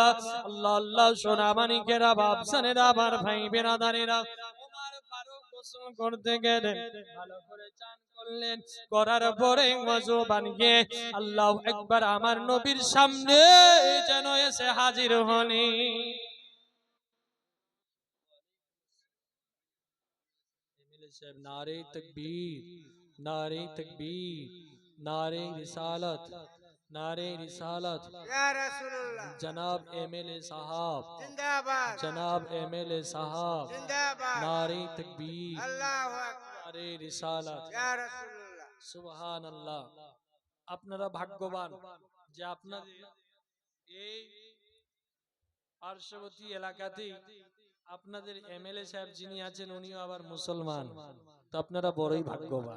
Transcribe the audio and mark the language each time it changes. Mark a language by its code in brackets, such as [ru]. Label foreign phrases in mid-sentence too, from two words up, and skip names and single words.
[ar] الله الله [bn] সোনা মানিকেরা, বাপসানেরা, আমার ভাই বেরাদারেরা, ওমর ফারুক গোসল করতে গেলেন, ভালো করে চান করলেন, করার পরে ওয়াজু বানিয়ে [ar] الله أكبر [bn] আমার নবীর সামনে যেন এসে হাজির হলেন। [ur] نعرۂ تکبیر، نعرۂ تکبیر، نعرۂ رسالت، نعرۂ رسالت، جناب ایم ایل اے صاحب زندہ باد، جناب ایم ایل اے صاحب زندہ باد, نعرۂ تکبیر، نعرۂ رسالت, [ar] سبحان الله. [bn] আপনারা ভাগ্যবান যে আপনাদের এই পার্শ্ববর্তী এলাকাতে আপনাদের এমএলএ সাহেব যিনি আছেন উনিও আবার মুসলমান, তো আপনারা বড়ই ভাগ্যবান।